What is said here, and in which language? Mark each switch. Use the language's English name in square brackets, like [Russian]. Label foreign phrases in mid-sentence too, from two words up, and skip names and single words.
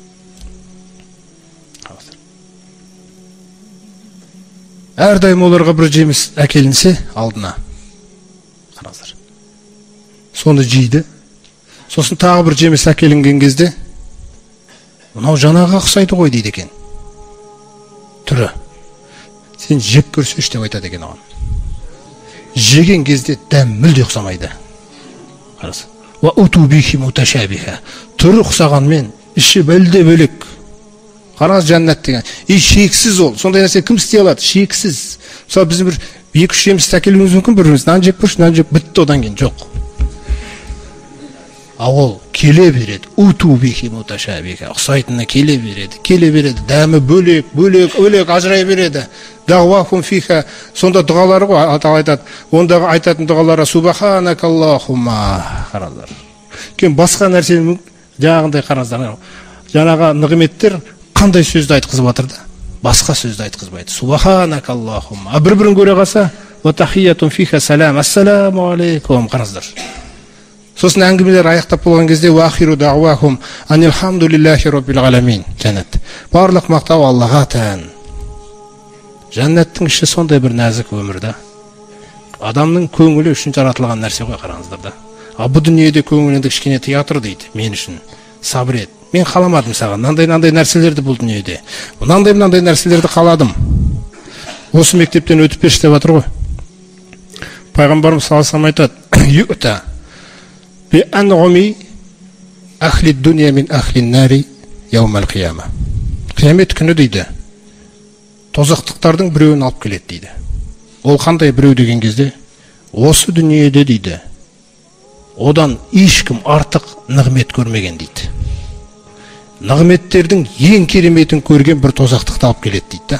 [Kazakh] Әрдайым оларға бір жеміс әкелінсе алдына, қараңыздар, соны жейді. Сосын тағы бір жеміс әкелінген кезде, мынау жаңаға ұқсайды ғой дейді екен. Түрі. Сен жеп көрсеш деп айтады екен оған. Жеген кезде дәм мүлде ұқсамайды. Қараңыз. [Arabic] وأتوا به متشابها. [Kazakh] Түрі ұқсағанмен іші бөлде бөлек. Қараңыз, жәннат деген. Шексіз ол. Сондай нәрсе кім істей алады? Шексіз. Мысалы біздің бір 2-3 жемісті әкелуіміз мүмкін, біріміз нан жеп көрші, нан жеп бітті, одан кейін жоқ. Ол келе береді. [Arabic] أتوا به متشابها. [Kazakh] Ұқсайтынына келе береді. Дәмі бөлек ажырай береді. [Arabic] دعواهم فيها. [Kazakh] Сонда дұғалары ғой, Алла айтады. Ондағы айтатын дұғалары субханакаллахумма. Қараңыздар. Кейін басқа нәрсені жаңағындай қараңыздар. Жаңағы нығметтер қандай сөзді айтқызып жатыр да? Басқа сөзді айтқызбайды. Субханакаллахумма. Бір-бірін көре қалса, [Arabic] وتحيتهم فيها سلام. السلام عليكم. [Kazakh] Қараңыздар. Сосын әңгімелер аяқтап болған кезде [Arabic] وآخر دعواهم أن الحمد لله رب العالمين. [Kazakh] Жәннат. Барлық мақтау Аллаға тән. Жәннаттың іші сондай бір нәзік өмірді. адамның көңілі үшін жаратылған нәрсе ғой, қараңыздар да. Бұл дүниеде көңіліңді кішкене тыя тұр дейді, мен үшін сабыр ет. Мен қаламадым саған мынандай нәрселерді, бұл дүниеде мынандай нәрселерді қаладым. Осы мектептен өтіп берші деп жатыр ғой. [Arabic] Пайғамбарымыз صلى الله عليه айтады: "يؤتى بأنعم أهل الدنيا من أهل النار يوم القيامة." [Kazakh] Қиямет күні дейді, тозақтықтардың біреуін алып келеді дейді. Ол қандай біреу деген кезде, осы дүниеде дейді, одан ешкім артық нығмет көрмеген дейді. Нығметтердің ең кереметін көрген бір тозақтықты алып келеді дейді да.